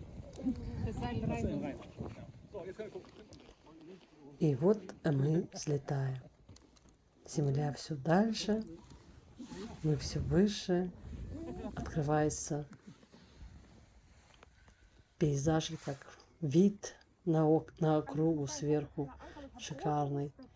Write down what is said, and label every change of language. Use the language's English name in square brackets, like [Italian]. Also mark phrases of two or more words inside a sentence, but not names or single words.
[German] Das Seil reinholen. So, jetzt kann ich gucken. [Russian] И вот мы взлетаем. Земля все дальше, мы все выше. Открывается пейзаж, как вид на округу сверху шикарный.